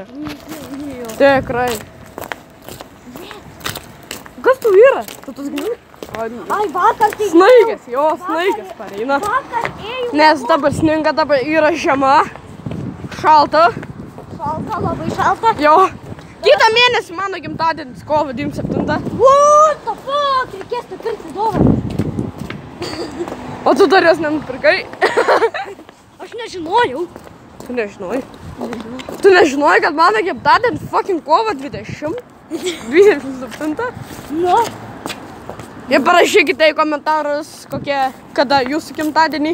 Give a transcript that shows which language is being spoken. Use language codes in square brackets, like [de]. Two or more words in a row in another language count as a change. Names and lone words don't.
[lt] Tikrai. Kas tu yra? Tu tas gini? Ai, vakar tai... Snaigės, snaigės pareina. Vakar ėjau... Nes dabar sninga, dabar yra žiema. Šalta. Šalta, labai šalta. Jo. Kitą mėnesį mano gimtadienis, kovo 27. [en] What the fuck? [lt] Reikės nupirkti dovaną. O tu dar jos nenupirkai? Aš nežinojau. Tu nežinojai? Tu nežinojai, kad mano gimtadienis fucking kovo 27? Nu. Ir parašykite į komentarus, kada jūsų gimtadienį.